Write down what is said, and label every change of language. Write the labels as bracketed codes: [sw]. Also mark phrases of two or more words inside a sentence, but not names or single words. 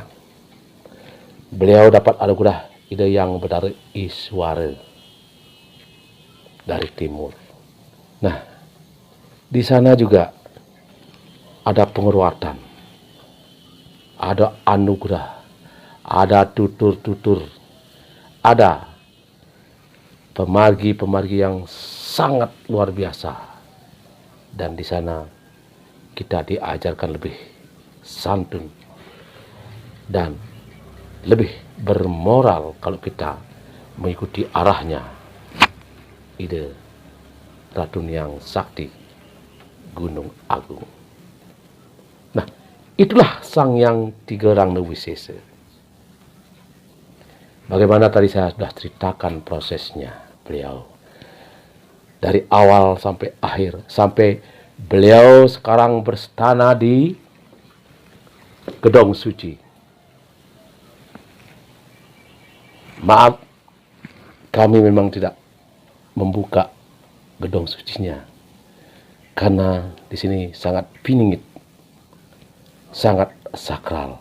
[id] Beliau dapat anugerah ide yang Betara Iswara dari timur. Nah, di sana juga ada penguruatan, ada anugerah, ada tutur-tutur, ada pemargi-pemargi yang sangat luar biasa. Dan di sana kita diajarkan lebih santun dan lebih bermoral kalau kita mengikuti arahnya ide Ratu Niang Sakti Gunung Agung. Nah, itulah Sang Hyang Tiga Rangda Wisesa. Bagaimana tadi saya sudah ceritakan prosesnya beliau, dari awal sampai akhir, sampai beliau sekarang berstana di Gedong Suci. Maaf, kami memang tidak membuka gedong sucinya, karena di sini sangat piningit, sangat sakral.